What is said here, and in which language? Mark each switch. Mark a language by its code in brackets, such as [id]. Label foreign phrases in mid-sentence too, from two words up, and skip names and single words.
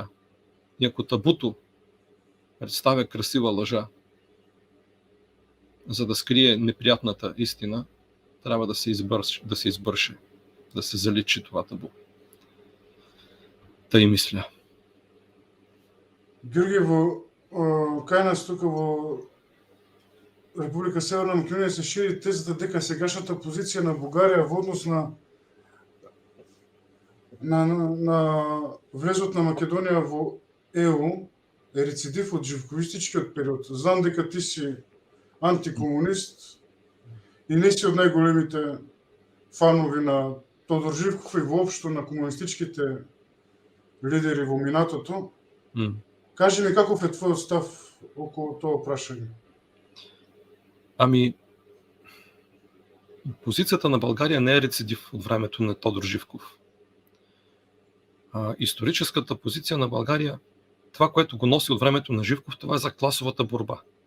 [bg] И ако табуто представя красива лъжа, за да скрие неприятната истина, трябва да се избърше, да се заличи това табу. Тъй мисля. [mk] Георги, кај нас тука во Република Северна Македонија се шири тезата дека сегашната позиција на Бугарија во однос на влезот на Македонија во ЕУ е рецидив од живковистичкиот период. Знам дека ти си антикомунист и не си од најголемите фанови на Тодор Живков и воопшто на комунистичките лидери во минатото. Кажи ми каков е твојот став околу тоа прашање? [bg] Ами, позицията на България не е рецидив от времето на Тодор Живков. Историческата позиция на България, това, което го носи от времето на Живков, това е за класовата борба.